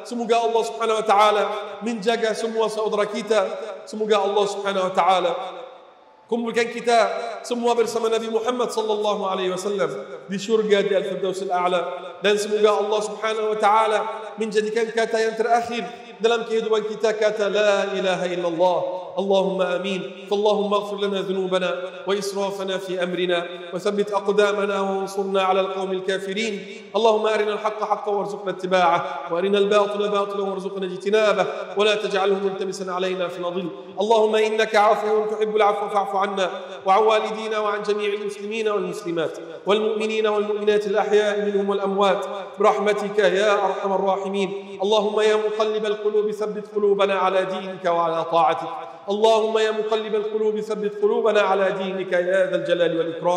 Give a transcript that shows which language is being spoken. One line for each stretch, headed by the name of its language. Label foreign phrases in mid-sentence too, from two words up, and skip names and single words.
Malay: Semoga Allah
Arabic: سبحانه وتعالى
Malay: menjaga semua saudara kita. Semoga Allah
Arabic: سبحانه وتعالى
Malay: kumpulkan kita semua bersama Nabi Muhammad
Arabic: صلى الله عليه وسلم
Malay: di syurga di Al-Firdaus Al-A'la, dan semoga Allah
Arabic: سبحانه وتعالى
Malay: menjadikan kata yang terakhir dalam kehidupan kita kata
Arabic: لا إله إلا الله. اللهم آمين. فاللهم اغفر لنا ذنوبنا وإسرافنا في أمرنا وثبت أقدامنا وانصرنا على القوم الكافرين. اللهم أرنا الحق حقا وارزقنا اتباعه وأرنا الباطل باطلا وارزقنا اجتنابه ولا تجعله ملتبسا علينا فنضل. اللهم إنك عفو تحب العفو فاعف عنا وعن والدينا وعن جميع المسلمين والمسلمات والمؤمنين والمؤمنات الأحياء منهم والأموات برحمتك يا أرحم الراحمين. اللهم يا مقلب القلوب ثبت قلوبنا على دينك وعلى طاعتك. اللهم يا مقلب القلوب ثبت قلوبنا على دينك يا ذا الجلال والإكرام.